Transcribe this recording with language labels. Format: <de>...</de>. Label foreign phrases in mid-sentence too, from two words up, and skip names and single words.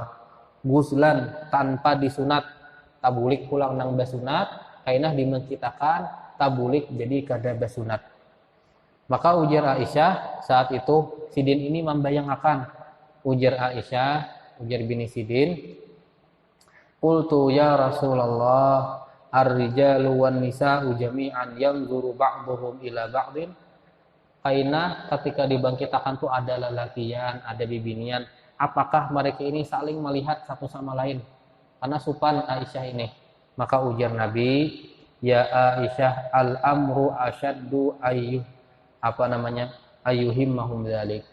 <bjn>Guslan, tanpa disunat, tabulik pulang nang basunat, kainah dimengkitakan tabulik jadi kada basunat. Maka ujar Aisyah saat itu Sidin ini membayangkan, ujar Aisyah, ujar bini Sidin,</bjn> <ar>قلت يا رسول الله الرجال والنساء جميعا ينظر بعضهم إلى بعض.</ar> <bjn>Kainah ketika dibangkitakan tuh ada lelakian, ada bibinian, apakah mereka ini saling melihat satu sama lain? Karena supan Aisyah ini. Maka ujar Nabi,</bjn> <ar>يا عائشة، الأمر أشد أن يهمهم ذلك.</ar>